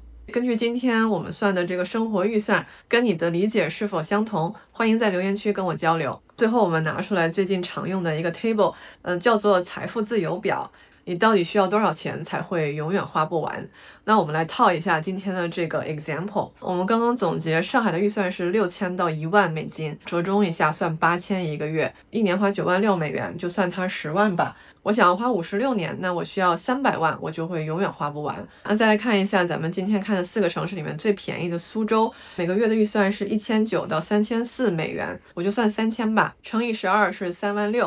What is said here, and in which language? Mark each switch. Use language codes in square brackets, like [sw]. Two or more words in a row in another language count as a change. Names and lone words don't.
[zh] 根據今天我們算的這個生活預算，跟你的理解是否相同？歡迎在留言區跟我交流。最後我們拿出來最近常用的一個 table，叫做財富自由表。你到底需要多少錢才會永遠花不完？那我們來套一下今天的這個 example。我們剛剛總結，上海的預算是6000到1萬美金，折中一下算8000一個月，一年花96000美元，就算它10萬吧。我想要花56年，那我需要300万，我就会永遠花不完。那再來看一下咱們今天看的4個城市裡面最便宜的蘇州，每個月的預算是1900到3400美元，我就算3000吧，乘以12是36000。